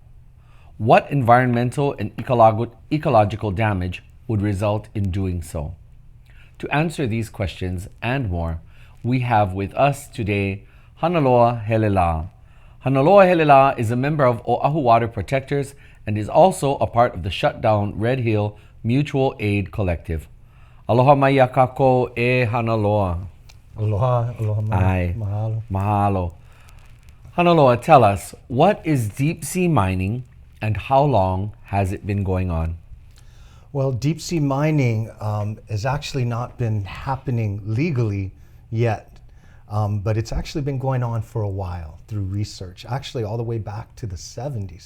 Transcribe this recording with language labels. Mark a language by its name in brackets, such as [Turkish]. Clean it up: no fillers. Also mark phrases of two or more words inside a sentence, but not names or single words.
[English] What environmental and ecological damage would result in doing so? To answer these questions and more, we have with us today Hanaloa Helela, Hanaloa Helela is a member of Oahu Water Protectors and is also a part of the shutdown Red Hill Mutual Aid Collective. [Hawaiian] Aloha mai ia kākou e Hanaloa. Aloha, aloha mai. Ai. Mahalo. Mahalo. [English] Hanaloa, tell us, what is deep sea mining and how long has it been going on? Well, deep sea mining has actually not been happening legally yet, but it's actually been going on for a while through research, actually all the way back to the 70s.